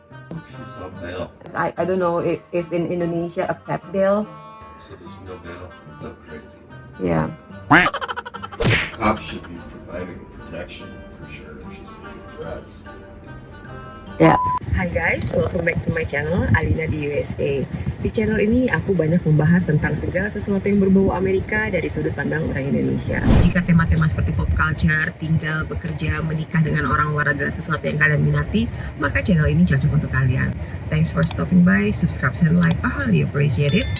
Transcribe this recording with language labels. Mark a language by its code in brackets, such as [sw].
[en] She's on bail, I don't know if in Indonesia accept bail. so there's no bail. So crazy. Yeah. Cops should be providing protection for sure if she's getting threats. Ya. Hai guys, welcome back to my channel Alina di USA. [id] Di channel ini aku banyak membahas tentang segala sesuatu yang berbau Amerika dari sudut pandang orang Indonesia. Jika tema-tema seperti pop culture, tinggal, bekerja, menikah dengan orang luar adalah sesuatu yang kalian minati, maka channel ini cocok untuk kalian. [en] Thanks for stopping by, subscribe and like, I highly appreciate it.